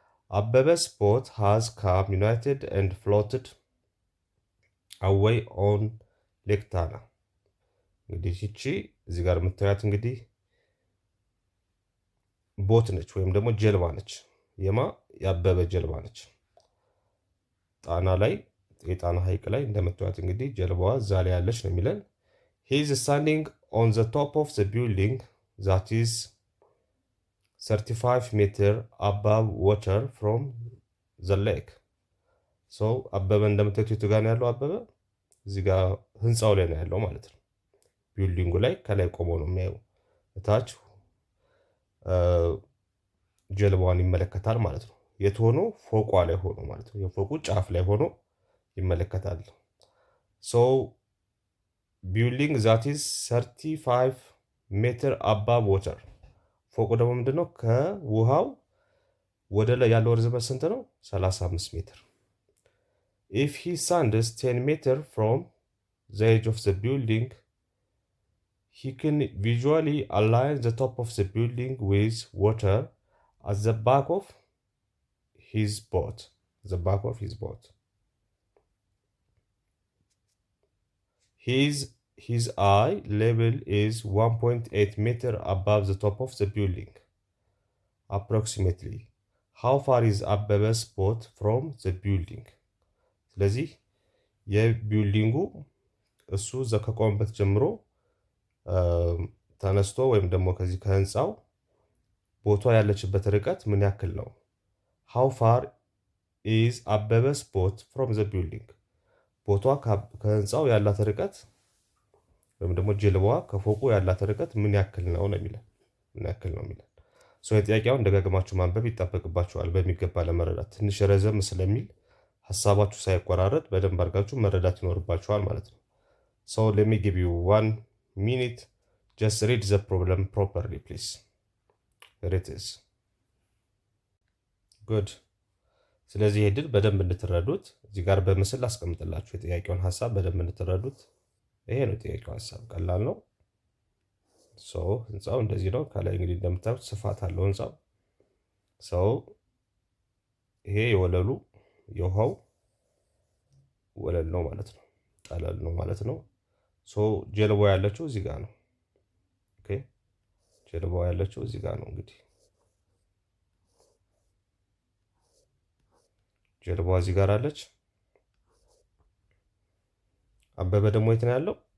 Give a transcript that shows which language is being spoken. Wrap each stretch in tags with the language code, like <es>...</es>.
<en>Abebe's boat has come united and floated away on Lake Tana.</en> <am>እንግዲህ ይቺ እዚህ ጋር የምታዩት እንግዲህ ቦት ነች ወይም ደግሞ ጀልባ ነች። ያበበ ጀልባ ነች። ጣና ላይ የጣና ሐይቅ ላይ እንደምታዩት እንግዲህ ጀልባዋ እዛ ላይ ያለች ነው የሚለን።</am> <en>he is standing on the top of the building that is 35 meter above water from the lake.</en> <am>አበበ እንደምታዩት የቱ ጋር ነው ያለው? አበበ እዚህ ጋር ህንፃው ላይ ነው ያለው ማለት ነው። ቢልዲንጉ ላይ ከላይ ቆሞ ነው የሚያየው። እታች ጀልባዋን ይመለከታል ማለት ነው። የት ሆኖ? ፎቋ ላይ ሆኖ ማለት ነው። የፎቁ ጫፍ ላይ ሆኖ ይመለከታል።</am> <en>ቢልዲንግ ዛት ኢዝ 35 ሜትር አባብ ዋተር።</en> <am>ፎቁ ደግሞ ምንድነው? ከውሃው ወደ ላይ ያለው ርዝመት ስንት ነው?</am> <en>35 ሜትር። ኢፍ ሂ ስታንድስ 10 ሜትር ፍሮም ዘ ኤጅ ኦፍ ዘ ቢልዲንግ he can visually align the top of the building with water at the back of his boat. the back of his boat. His eye level is 1.8 meter above the top of the building. Approximately. How far is Abbebe's boat from the building?</en> <am>ስለዚህ የቢልዲንጉ እሱ እዛ ከቆመበት ጀምሮ ተነስቶ ወይም ደግሞ ከዚህ ከህንፃው ቦቷ ያለችበት ርቀት ምን ያክል ነው?</am> <en>How far is Abbebe's boat from the building?</en> <am>ቦቷ ከህንፃው ያላት ርቀት ወይም ደግሞ ጀልባዋ ከፎቁ ያላት ርቀት ምን ያክል ነው የሚለን። ምን ያክል ነው የሚለን። ጥያቄውን ደጋግማችሁ ማንበብ ይጠበቅባችኋል በሚገባ ለመረዳት። ትንሽ ረዘም ስለሚል ሀሳባችሁ ሳይቆራረጥ በደንብ አድርጋችሁ መረዳት ይኖርባችኋል ማለት ነው።</am> <en>So let me give you 1 minute. Just read the problem properly, please. Here it is. Good.</en> <am>ስለዚህ ይሄ ድል በደንብ እንድትረዱት እዚህ ጋር በምስል አስቀምጥላችሁ የጥያቄውን ሀሳብ በደንብ እንድትረዱት። ይሄ ነው ጥያቄው ሀሳብ፣ ቀላል ነው። ህንፃው እንደዚህ ነው። ከላይ እንግዲህ እንደምታዩት ስፋት አለው ህንፃው። ይሄ የወለሉ የውሃው ወለል ነው ማለት ነው፣ ጠለል ነው ማለት ነው። ጀልባው ያለችው እዚህ ጋር ነው። ኦኬ ጀልባው ያለችው እዚህ ጋር ነው። እንግዲህ ጀልባዋ እዚህ ጋር አለች። አበበ ደግሞ የት ነው ያለው?</am>